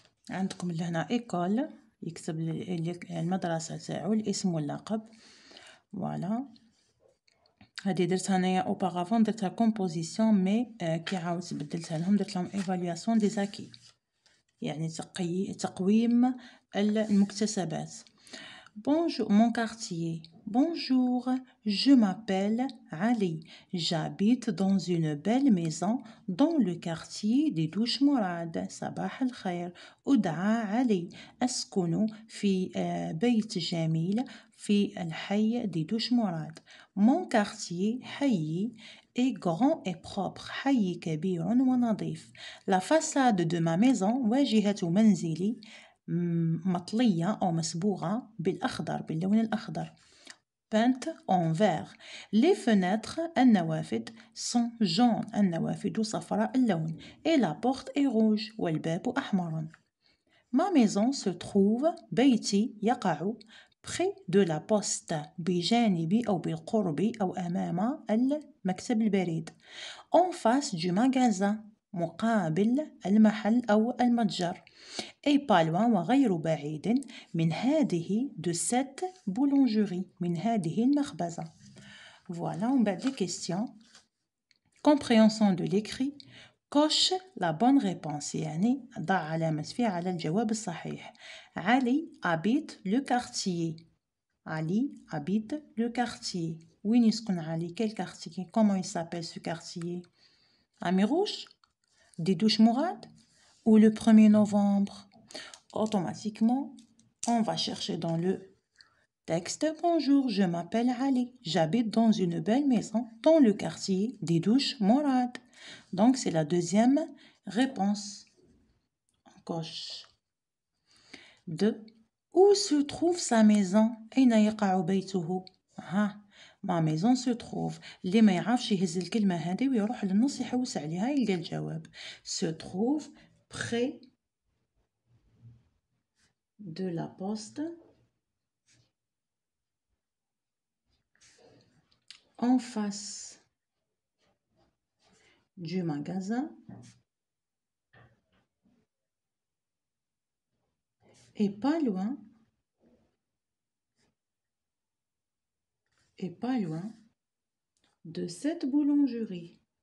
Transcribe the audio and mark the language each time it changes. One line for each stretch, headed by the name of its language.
Arabic: عندكم لهنا ايكول يكتب المدرسه تاعو الاسم واللقب. فوالا هذه درتها انايا اوبارافون درتها كومبوزيسيون مي كي عاودت بدلتها لهم درت لهم ايفالواسيون دي زاكي يعني تقويم المكتسبات.
French: Bonjour, mon quartier. Bonjour, je m'appelle Ali. J'habite dans une belle maison dans le quartier des Douches Mourad.
Arabic: صباح الخير. أدعى علي. أسكن في بيت جميل في الحي des Douches Mourad.
French: Mon quartier حي est grand et propre.
Arabic: حي كبير ونظيف.
French: La façade de ma maison
Arabic: واجهة منزلي مطلية أو مسبوغة بالأخضر باللون الأخضر
French: peinte en vert. Les fenêtres النوافذ sont jaunes
Arabic: النوافذ صفراء اللون
French: et la porte est rouge
Arabic: والباب أحمر.
French: Ma maison se trouve
Arabic: بيتي يقع
French: près de la poste
Arabic: بجانب أو بالقرب أو أمام المكتب البريد
French: en face du magasin
Arabic: مقابل المحل أو المتجر
French: et pas loin
Arabic: وغير بعيد من هذه
French: de cette boulangerie
Arabic: من هذه المخبزة.
French: Voilà, on bat des questions. Compréhension de l'écrit. Coche la bonne réponse
Arabic: يعني ضع علامة في على الجواب الصحيح.
French: علي habite le quartier. Ali habite le quartier.
Arabic: وين يسكن علي?
French: Quel quartier? Comment il s'appelle ce quartier? Amirouche? Des Douches Mourad? Ou le 1er novembre? Automatiquement, on va chercher dans le texte. Bonjour, je m'appelle Ali. J'habite dans une belle maison dans le quartier des Douches Mourad. Donc, c'est la deuxième réponse. On coche. 2. Où se trouve sa maison?
Arabic: أين يقع بيته؟ ما
French: maison se trouve.
Arabic: اللي ما يعرفش يهز الكلمة هذه ويروح للنص يحوس عليها يلقى الجواب.
French: Se trouve près de la poste en face du magasin et pas loin de cette boulangerie.